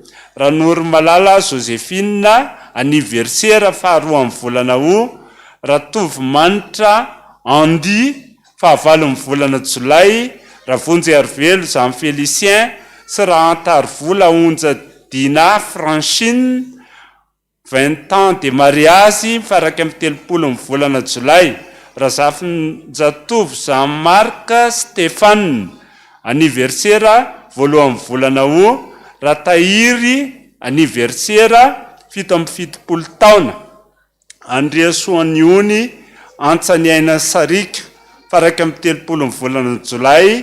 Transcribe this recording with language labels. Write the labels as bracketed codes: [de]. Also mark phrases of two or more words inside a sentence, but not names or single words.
[mg] Ranory Malala Joséphine anniversaire 2 volana ho. Ratovimanitra Andy 9 volana Jolay. Ravonjy Arvelo Jean Félicien sy Rahantaryvola Onja Dina Francine [fr] 20 ans de mariage [mg] faraka amin'ny 30 volana Jolay. Razafinjatovy Jean-Marc Stéphane anniversaire voalohany volana ho. Ratahiry anniversaire 70 taona. Andriasoaniony Antsaniaina Sarika faraka amin'ny 30 volana Jolay.